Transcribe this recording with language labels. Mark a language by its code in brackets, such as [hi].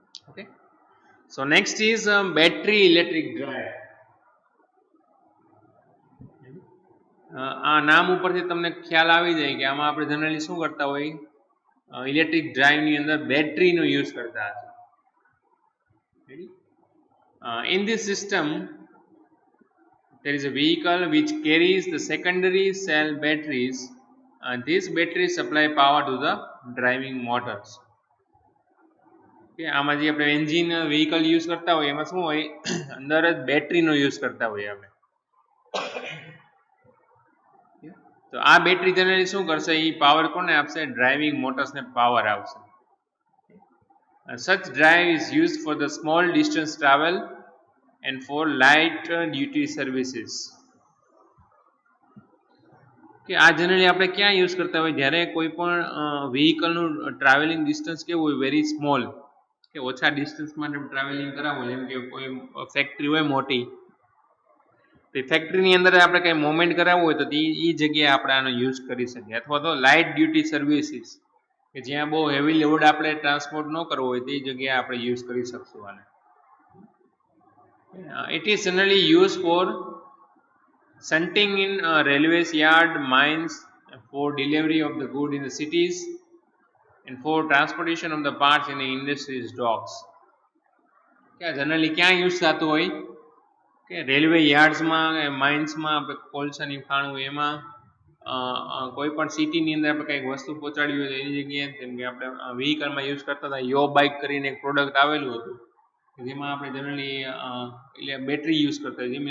[en] Okay, so next is battery electric drive. [gu] આ નામ ઉપરથી તમને ખ્યાલ આવી જાય કે આમાં આપણે જનરલી શું કરતા હોય, ઇલેક્ટ્રિક ડ્રાઈવની અંદર બેટરીનો યુઝ કરતા હતા. [en] In this system there is a vehicle which carries the secondary cell batteries, and these batteries supply power to the driving motors. [gu] કે આમાં જે આપણે એન્જિન વ્હીકલ યુઝ કરતા હોય એમાં શું હોય, અંદર જ બેટરીનો યુઝ કરતા હોઈએ આપણે. તો આ બેટરી જનરલી શું કરશે, એ પાવર કોને આપશે, ડ્રાઇવિંગ મોટર્સને પાવર આપશે. [en] Such drive is used for the small distance travel and for light duty services. [gu] કે આ જનરલી આપણે ક્યાં યુઝ કરતા હોય, જ્યારે કોઈ પણ વ્હીકલનું ટ્રાવેલિંગ ડિસ્ટન્સ કેવું હોય, વેરી સ્મોલ, કે ઓછા ડિસ્ટન્સ માટે ટ્રાવેલિંગ કરાવવું, જેમ કે કોઈ ફેક્ટરી હોય મોટી, તો ફેક્ટરીની અંદર આપણે કંઈ મૂવમેન્ટ કરાવવું હોય તો એ જગ્યાએ આપણે આનો યુઝ કરી શકીએ. અથવા તો લાઇટ ડ્યુટી સર્વિસીસ, કે જ્યાં બહુ હેવી લોડ આપણે ટ્રાન્સપોર્ટ ન કરવો હોય તે જગ્યાએ આપણે યુઝ કરી શકશું આને. [en] It is generally used for shunting in railways yard, mines, for delivery of the good in the cities, and for transportation of the parts in the industries docks. [gu] કે જનરલી ક્યાં યુઝ થતું હોય, કે railway યાર્ડ્સમાં, માઇન્સમાં, આપણે કોલસાની ખાણું એમાં, કોઈ પણ સિટીની અંદર આપણે કંઈક વસ્તુ પહોંચાડવી હોય તો એની જગ્યાએ, જેમ કે આપણે વ્હીકલમાં યુઝ કરતા હતા, યો બાઇક કરીને એક પ્રોડક્ટ આવેલું હતું, જેમાં આપણે જનરલી એટલે બેટરી યુઝ કરતા હોય.